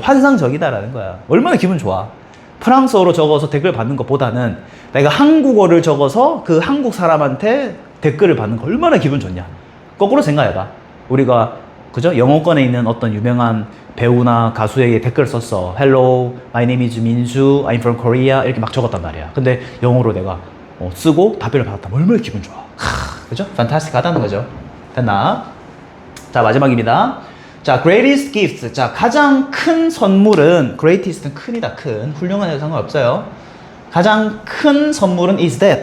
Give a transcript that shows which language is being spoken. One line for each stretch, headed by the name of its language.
Korean: 환상적이다라는 거야. 얼마나 기분 좋아. 프랑스어로 적어서 댓글 받는 것보다는 내가 한국어를 적어서 그 한국 사람한테 댓글을 받는 거 얼마나 기분 좋냐. 거꾸로 생각해봐. 우리가 그죠? 영어권에 있는 어떤 유명한 배우나 가수에게 댓글을 썼어.
English: Hello, my name is 민수, I'm from Korea 이렇게 막 적었단 말이야.
Korean: 근데 영어로 내가 쓰고 답변을 받았다면 얼마나 기분 좋아. 그죠? fantastic하다는 거죠. 됐나? 자, 마지막입니다. 자, greatest gift. 자, 가장 큰 선물은, greatest는 큰이다, 큰. 훌륭한 해도 상관없어요. 가장 큰 선물은 is that.